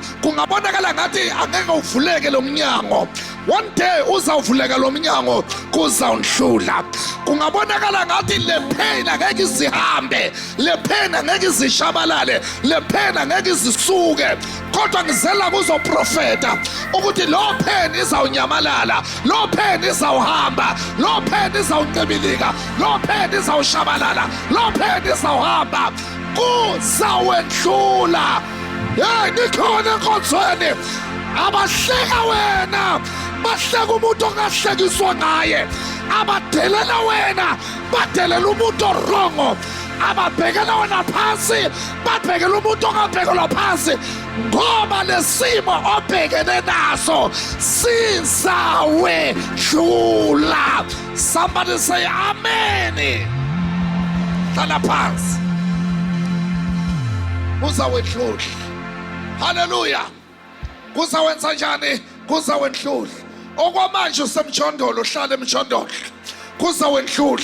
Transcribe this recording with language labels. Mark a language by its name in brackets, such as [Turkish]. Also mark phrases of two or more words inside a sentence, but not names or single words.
[Zulu] Kungabonakala ngathi angeke uvuleke lo mnyango. [English] One day [Zulu] uzawuvuleka lo mnyango kuzawundlula. Kungabonakala ngathi le pain angeke izihambe, le pain angeke izishabalale, le pain angeke izisuke. Kodwa ngizela kuzoprofeta ukuthi lo pain izawunyamalala, lo pain izawuhamba, lo pain izawuncibilika, lo pain izawushabalala, lo pain izawuhamba. Kuzawendlula. Hey, nikhona enkonzweni abahleka wena, bahleka umuntu ongahlekiswa ngaye, abadelela wena, badelela umuntu orongo, ababhekela wena phansi, babhekela umuntu ongabhekelwa phansi, ngoba lesimo obhekene naso sizawedlula. [English] Somebody say amen. [Zulu] Hlala phansi. Kuzawedlula. Hallelujah. Kuzawenza njani? Kuzawendlula. Okwamanje usemjondolo, hlala emjondolo. Kuzawendlula.